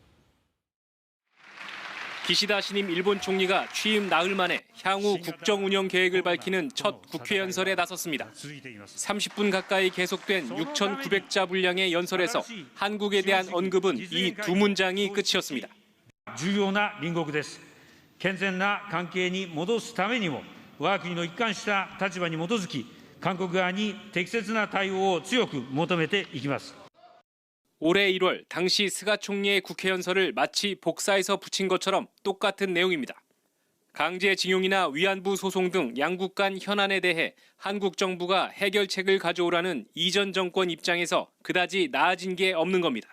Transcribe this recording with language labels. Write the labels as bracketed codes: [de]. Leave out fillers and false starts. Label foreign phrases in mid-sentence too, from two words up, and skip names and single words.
[ko] 기시다 신임 일본 총리가 취임 나흘 만에 향후 국정 운영 계획을 밝히는 첫 국회 연설에 나섰습니다. 30분 가까이 계속된 6,900자 분량의 연설에서 한국에 대한 언급은 이 두 문장이 끝이었습니다. [ja] 重要な隣国です。健全な関係に戻すためにも、我が国の一貫した立場に基づき、韓国側に適切な対応を強く求めていきます。 [ko] 올해 1월 당시 스가 총리의 국회 연설을 마치 복사해서 붙인 것처럼 똑같은 내용입니다. 강제징용이나 위안부 소송 등 양국 간 현안에 대해 한국 정부가 해결책을 가져오라는 이전 정권 입장에서 그다지 나아진 게 없는 겁니다.